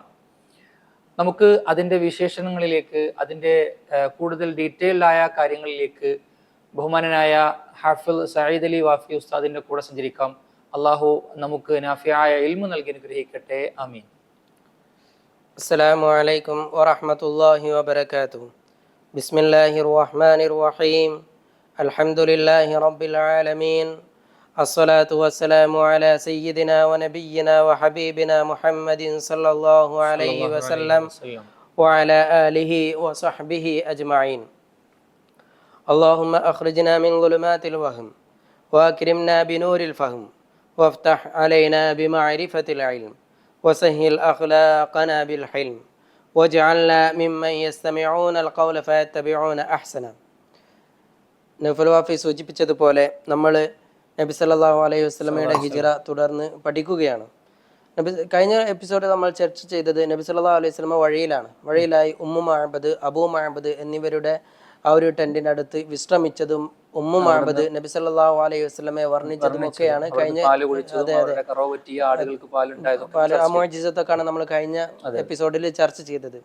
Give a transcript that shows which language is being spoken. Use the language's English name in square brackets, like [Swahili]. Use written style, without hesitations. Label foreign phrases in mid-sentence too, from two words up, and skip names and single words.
[Malayalam] നമുക്ക് അതിൻ്റെ വിശേഷണങ്ങളിലേക്ക്, അതിൻ്റെ കൂടുതൽ ഡീറ്റെയിൽഡ് ആയ കാര്യങ്ങളിലേക്ക് ബഹുമാനനായ ഹാഫിൽ സഈദ് അലി വാഫി ഉസ്താദിന്റെ കൂടെ സഞ്ചരിക്കാം. അള്ളാഹു നമുക്ക് നാഫിയായ ഇൽമു നൽകി അനുഗ്രഹിക്കട്ടെ. ആമീൻ. [Arabic] السلام عليكم ورحمة الله وبركاته. بسم الله الرحمن الرحيم الحمد لله رب العالمين. الصلاة والسلام على سيدنا ونبينا وحبيبنا محمد صلى الله عليه وسلم وعلى آله وصحبه أجمعين. اللهم أخرجنا من ظلمات الوهم وأكرمنا بنور الفهم وافتح علينا بمعرفة العلم وسهل أخلاقنا بالحلم واجعلنا ممن يستمعون القول فيتبعون أحسنه. [Malayalam] നൗഫൽ വാഫി സൂചിപ്പിച്ചതുപോലെ നമ്മൾ നബി [Arabic] صلى الله عليه وسلم [Malayalam] ഹിജ്റ തുടർന്ന് പഠിക്കുകയാണ്. കഴിഞ്ഞ എപ്പിസോഡിൽ നമ്മൾ ചർച്ച ചെയ്തത് നബി [Arabic] صلى الله عليه وسلم [Malayalam] വഴിയിലായി ഉമ്മു മഅബദ്, അബൂ മഅബദ് എന്നിവരുടെ ആ ഒരു ടെന്റിന്റെ അടുത്ത് വിശ്രമിച്ചതും ഉമ്മു മഅബദ് നബി [Arabic] صلى الله عليه وسلم [Malayalam] വർണ്ണിച്ചതും ഒക്കെയാണ് കഴിഞ്ഞ മുഅ്ജിസത്തൊക്കെയാണ് നമ്മൾ കഴിഞ്ഞ എപ്പിസോഡിൽ ചർച്ച ചെയ്തത്.